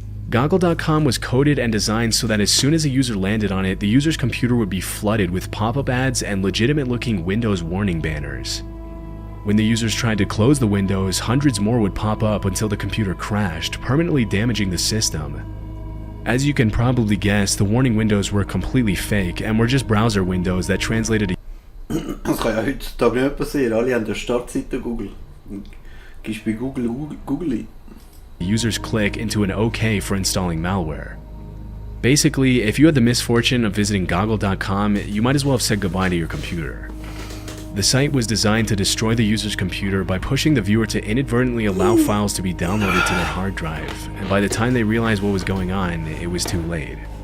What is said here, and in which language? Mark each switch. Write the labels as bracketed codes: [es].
[en] Goggle.com was coded and designed so that as soon as a user landed on it, the user's computer would be flooded with pop-up ads and legitimate-looking Windows warning banners. When the users tried to close the windows, hundreds more would pop up until the computer crashed, permanently damaging the system. As you can probably guess, the warning windows were completely fake and were just browser windows that translated. [de] Das kann ja heutzutage nicht mehr passieren. Alle haben eine Startseite Google. Gehst bei Google ein. [en] Users click into an OK for installing malware. Basically, if you had the misfortune of visiting Goggle.com, you might as well have said goodbye to your computer. The site was designed to destroy the user's computer by pushing the viewer to inadvertently allow files to be downloaded to their hard drive, and by the time they realized what was going on, it was too late.